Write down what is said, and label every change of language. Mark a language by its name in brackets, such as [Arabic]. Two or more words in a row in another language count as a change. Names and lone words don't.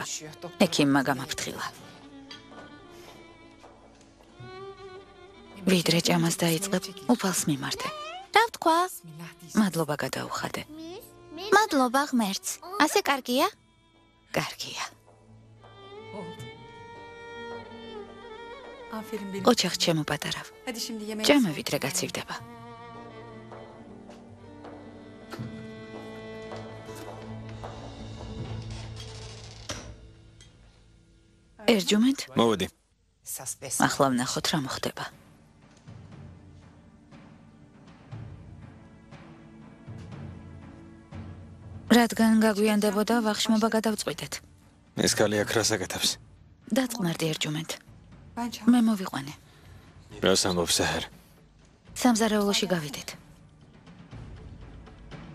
[Georgian] ექიმმა გამაფრთხილა. ვიდრე ჭამას დაიწყებ, უფალს მიმართე. რა ვთქვა? მადლობა გადაუხადე. მადლობა ღმერთს. ასე კარგია? კარგია. [Turkish] Aferin benim. [Georgian] ოჩახ ჩემო პატარავ. [Turkish] Hadi şimdi yemeğe. [Georgian] ჭამა ვიდრე გაცივდება. ერჯუმენტ, მოვედი. ახლა ვნახოთ რა მოხდება. რადგან გაგვიანდებოდა, ვახშმობა გადავწყვიტეთ. ეს კალი აქ რას აკეთებს? დაწყნარდი ერჯუმენტ. [Turkish] Ben çağır. [Georgian] მე მოვიყვანე. რას ამბობს საჰერ? სამზარეულოში გავიდეთ.